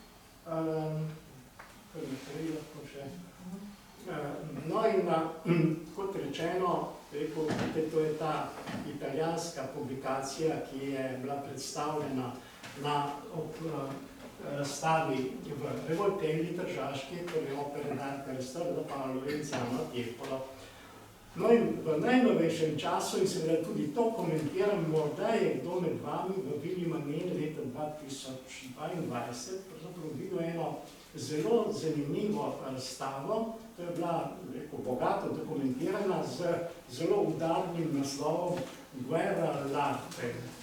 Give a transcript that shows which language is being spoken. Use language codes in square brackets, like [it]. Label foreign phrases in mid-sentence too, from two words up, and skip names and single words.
[sl] No in kot rečeno, to je ta italijanska publikacija, ki je bila predstavljena na razstavi v Revoltelli Tržaški, torej opere d'arte Restaurate da Paolo Veneziano a Tiepolo. No in v najnovejšem času, in seveda tudi to komentiram, morda je kdo med vami v Vili Mamen leta 2022 pravzaprav videl eno zelo zanimivo razstavo. To je bila bogato dokumentirana z zelo udarnim naslovom Guerra l'arte.